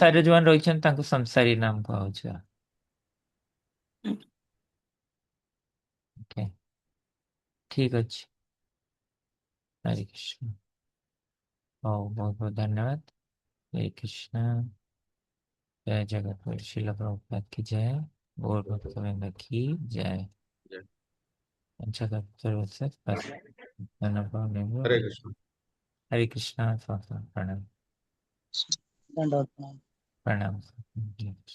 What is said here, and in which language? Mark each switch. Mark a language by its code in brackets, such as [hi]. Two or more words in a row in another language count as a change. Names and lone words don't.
[or] ସଂସାରରେ ଯୋଉମାନେ ରହିଛନ୍ତି ତାଙ୍କୁ ସଂସାରୀ ନାମ କୁହାହଉଛି। ଓକେ, ଠିକ ଅଛି। ହରେ କୃଷ୍ଣ। ହଉ, ବହୁତ ବହୁତ ଧନ୍ୟବାଦ। ହରେ କୃଷ୍ଣ। [hi] जय जगत शिला प्रभुपाद की जय। गौर भक्तवृंद की जय। जय। पंचतत्व से हरे कृष्ण। हरे कृष्णा। स्वाहा प्रणाम। दंडवत प्रणाम। प्रणाम।